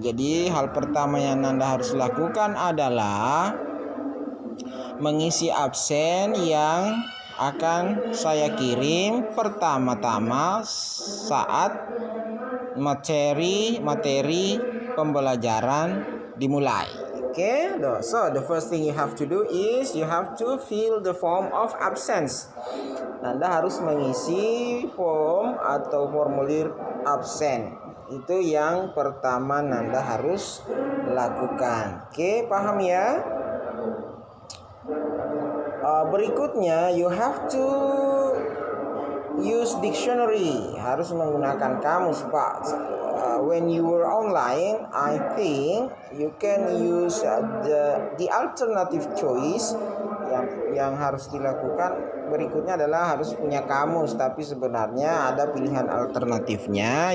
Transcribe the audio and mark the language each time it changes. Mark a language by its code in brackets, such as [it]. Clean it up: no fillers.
[id] Jadi hal pertama yang Nanda harus lakukan adalah mengisi absen yang akan saya kirim pertama-tama saat materi pembelajaran dimulai. [en] Okay, so the first thing you have to do is you have to fill the form of absence. [id] Nanda harus mengisi form atau formulir absen. Itu yang pertama Nanda harus lakukan. Oke, paham ya? Berikutnya [en] you have to use dictionary. [id] Harus menggunakan kamus, Pak. [en] When you were online, I think you can use the alternative choice. [id] Yang harus dilakukan berikutnya adalah harus punya kamus, tapi sebenarnya ada pilihan alternatifnya.